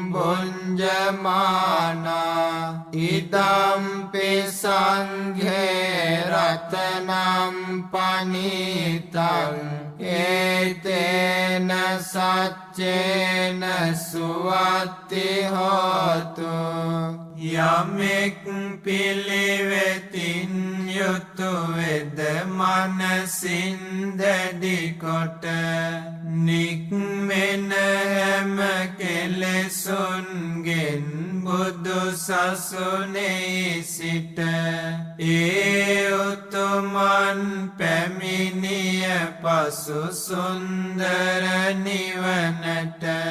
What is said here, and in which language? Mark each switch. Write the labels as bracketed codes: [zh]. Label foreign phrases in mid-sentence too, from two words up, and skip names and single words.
[pi] භුඤ්ජමානා ඉදම්පි සංඝේ රතනම් පනිතං ඒතේන සච්චේන සුවත්ති හෝතු [si] යමෙක් පිළිවෙතින් යුතු වෙද මනසින් දැඩි කොට නික්මෙන හැම කෙලෙසුන්ගෙන් බුදු සසුනේ සිට ඒ උතුමන් පැමිණිය පසු සුන්දර නිවනට